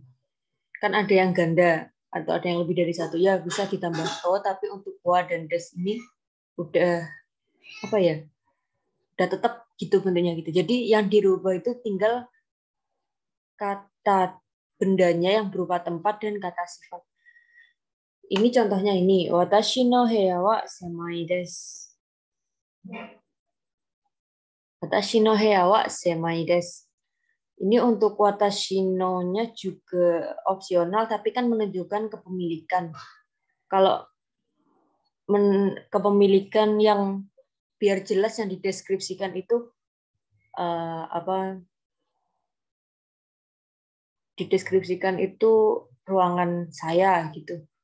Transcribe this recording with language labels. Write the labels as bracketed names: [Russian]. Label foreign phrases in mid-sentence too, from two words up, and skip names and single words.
[Indonesian] Kan ada yang ganda atau ada yang lebih dari satu, ya bisa ditambah to, tapi untuk wa dan des ini udah udah tetap gitu bentuknya gitu. Jadi yang dirubah itu tinggal kata bendanya yang berupa tempat dan kata sifat. Ini contohnya ini, [Japanese] 私の部屋は狭いです. 私の部屋は狭いです. [Indonesian] Ini untuk [Japanese] 私の- [Indonesian] nya juga opsional, tapi kan menunjukkan kepemilikan. Kalau kepemilikan yang biar jelas yang dideskripsikan itu dideskripsikan itu ruangan saya gitu.